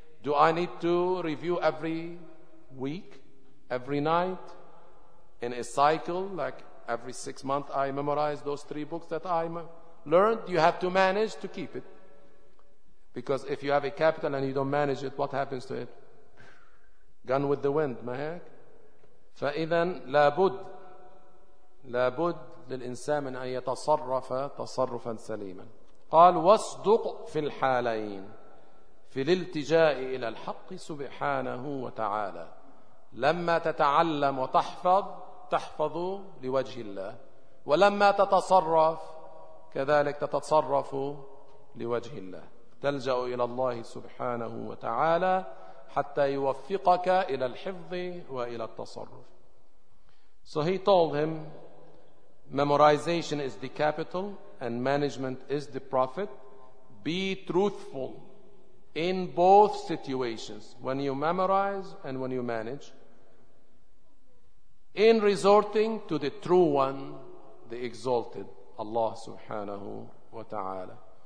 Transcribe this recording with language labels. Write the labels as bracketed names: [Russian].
[English] Do I need to review every week? Every night, in a cycle, like every 6 months, I memorize those 3 books that I learned. You have to manage to keep it. Because if you have a capital and you don't manage it, what happens to it? Gone with the wind, [Arabic] ما هيك؟ فإذن لابد لابد للإنسان من أن يتصرف تصرفا سليما. قال واصدق في الحالين في الالتجاء إلى الحق سبحانه وتعالى لما تتعلم وتحفظ تحفظ لوجه الله ولما تتصرف كذلك تتصرف لوجه الله تلجأ إلى الله سبحانه وتعالى حتى يوفقك إلى الحفظ وإلى التصرف. [English] So he told him, memorization is the capital and management is the profit. Be truthful in both situations, when you memorize and when you manage. In resorting to the true one, the exalted, Allah subhanahu wa ta'ala.